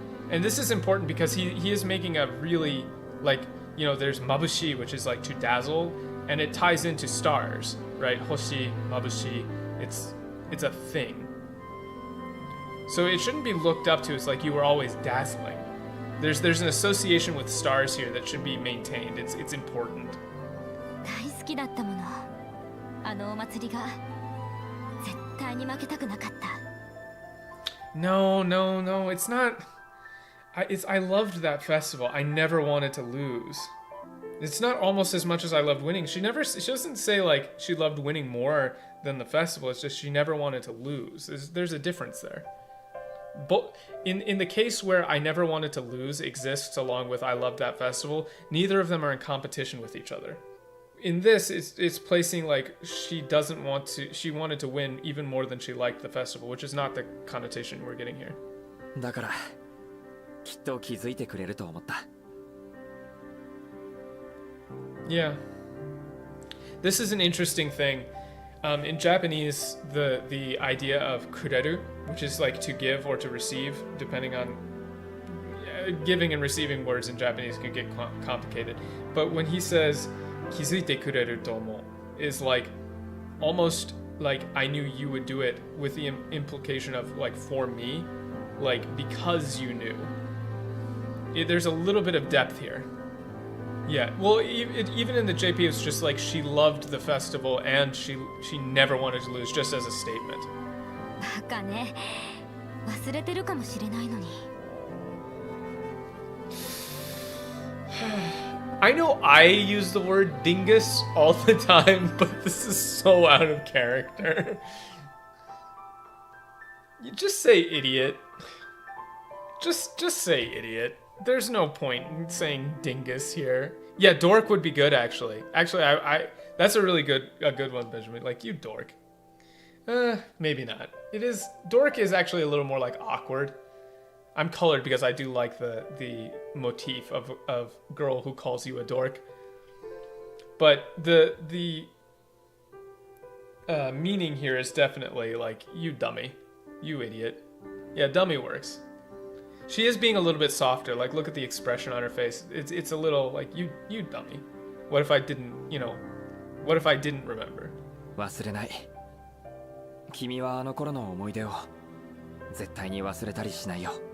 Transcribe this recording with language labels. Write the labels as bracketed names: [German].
[English] And this is important because he is making a really, like, you know, there's mabushi, which is like to dazzle, and it ties into stars, right? Hoshi, mabushi, it's a thing. So it shouldn't be looked up to as like you were always dazzling. There's an association with stars here that should be maintained. It's important. [Japanese] 大好きだったもの。あのお祭りが絶対に負けたくなかった。 [English] No, it's not. I loved that festival. I never wanted to lose. It's not almost as much as I loved winning. She doesn't say like she loved winning more than the festival. It's just she never wanted to lose. There's a difference there. But in the case where I never wanted to lose exists along with I loved that festival, neither of them are in competition with each other. In this, it's placing like she wanted to win even more than she liked the festival, which is not the connotation we're getting here. [Japanese] だからきっと気づいてくれると思った。 [English] Yeah. This is an interesting thing. In Japanese, the idea of kureru, which is like to give or to receive, depending on giving and receiving words in Japanese can get complicated. But when he says [Japanese] kizuite kureru tomo, [English] is like almost like I knew you would do it with the implication of like for me, like because you knew. There's a little bit of depth here. Yeah, well, even in the JP, it's just like she loved the festival and she never wanted to lose, just as a statement. [Japanese] バカね。忘れてるかもしれないのに。 [English] I know I use the word dingus all the time, but this is so out of character. You just say idiot. Just say idiot. There's no point in saying dingus here. Yeah, dork would be good actually. Actually, I that's a really good one, Benjamin. Like you dork. Maybe not. Dork is actually a little more like awkward. I'm colored because I do like the motif of girl who calls you a dork. But the meaning here is definitely like you dummy, you idiot. Yeah, dummy works. She is being a little bit softer. Like look at the expression on her face. It's a little like you dummy. What if I didn't, what if I didn't remember? [Japanese] 忘れない。君はあの頃の思い出を絶対に忘れたりしないよ。